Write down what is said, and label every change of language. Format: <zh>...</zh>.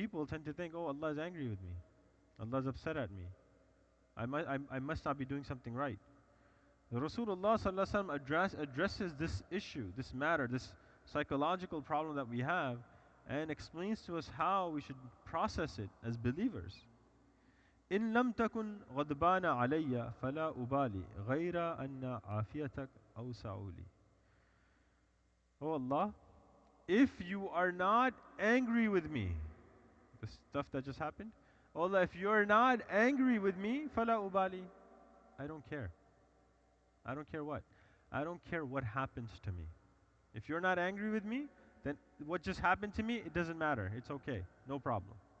<en>People tend to think, oh, Allah is angry with me. Allah is upset at me. I must not be doing something right. The Rasulullah sallallahu alaihi wasallam addresses this issue, this matter, this psychological problem that we have, and explains to us how we should process it as believers.</en> <ar>إن لم تكن غضبان علي فلا أبالي غير أن عافيتك أوسع لي.</ar> <en>Oh Allah, if you are not angry with me, the stuff that just happened, oh Allah, if you are not angry with me,</en> <ar>فلا أبالي,</ar> <en>I don't care. I don't care what. I don't care what happens to me. If you're not angry with me, then what just happened to me, it doesn't matter. It's okay. No problem.</en>